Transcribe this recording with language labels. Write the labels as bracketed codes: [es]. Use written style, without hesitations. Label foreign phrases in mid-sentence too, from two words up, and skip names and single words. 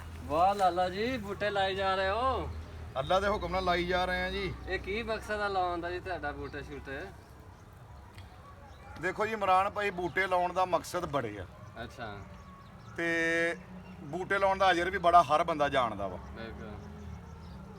[pa] ਵਾਹ ਲਾਲਾ ਜੀ ਬੂਟੇ ਲਾਈ ਜਾ ਰਹੇ ਹੋ। ਅੱਲਾ ਦੇ ਹੁਕਮ ਨਾਲ ਲਾਈ ਜਾ ਰਹੇ ਆ ਜੀ। ਇਹ ਕੀ ਮਕਸਦ ਆ ਲਾਉਣ ਦਾ ਜੀ ਤੁਹਾਡਾ ਬੂਟੇ ਸ਼ੂਟੇ? ਦੇਖੋ ਜੀ ਇਮਰਾਨ ਭਾਈ, ਬੂਟੇ ਲਾਉਣ ਦਾ ਮਕਸਦ ਬੜੇ ਆ ਅੱਛਾ ਤੇ ਬੂਟੇ ਲਾਉਣ ਦਾ ਅਜਰ ਵੀ ਬੜਾ ਹਰ ਬੰਦਾ ਜਾਣਦਾ ਵਾ। ਬਿਲਕੁਲ।